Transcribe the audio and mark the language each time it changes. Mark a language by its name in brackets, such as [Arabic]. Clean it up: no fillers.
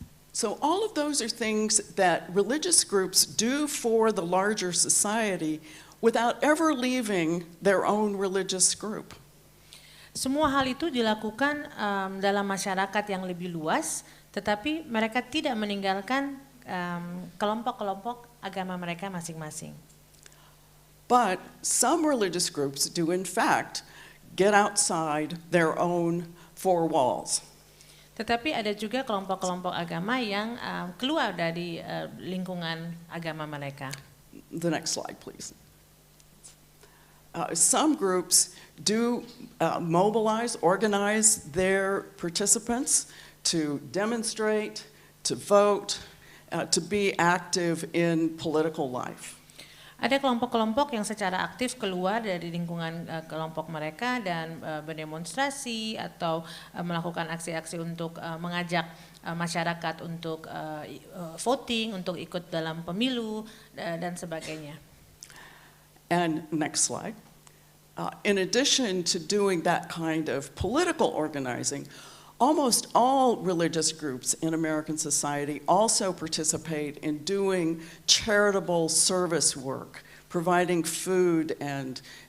[English] So all of those are things that religious groups do for the larger society without ever leaving their own religious group. [Indonesian] Semua hal itu dilakukan dalam masyarakat yang lebih luas, tetapi mereka tidak meninggalkan kelompok-kelompok agama mereka masing-masing. [English] But some religious groups do in fact get outside their own four walls. [Indonesian] Tetapi ada juga kelompok-kelompok agama yang keluar dari lingkungan agama mereka. [English] The next slide, please. Some groups do organize their participants to demonstrate, to vote, to be active in political life. [Indonesian] Ada kelompok-kelompok yang secara aktif keluar dari lingkungan kelompok mereka dan berdemonstrasi atau melakukan aksi-aksi untuk mengajak masyarakat untuk voting, untuk ikut dalam pemilu dan sebagainya. [English] And next slide. In addition to doing that kind of political organizing, almost all religious groups in American society also participate in doing charitable service work, providing food and